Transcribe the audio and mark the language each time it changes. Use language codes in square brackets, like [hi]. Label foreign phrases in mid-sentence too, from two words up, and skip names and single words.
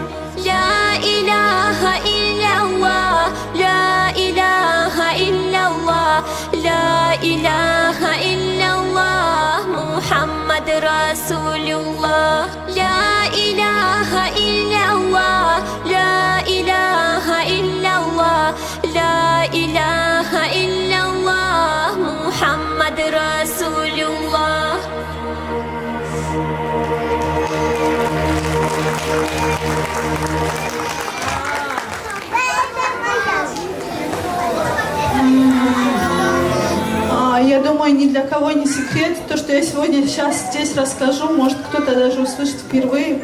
[ar] لا إله إلا الله لا إله إلا الله لا إله إلا الله محمد رسول الله لا إله إلا الله لا إله إلا الله لا إله إلا الله محمد رسول الله [ru] Я думаю, ни для кого не секрет, то, что я сегодня сейчас здесь расскажу, может кто-то даже услышит впервые.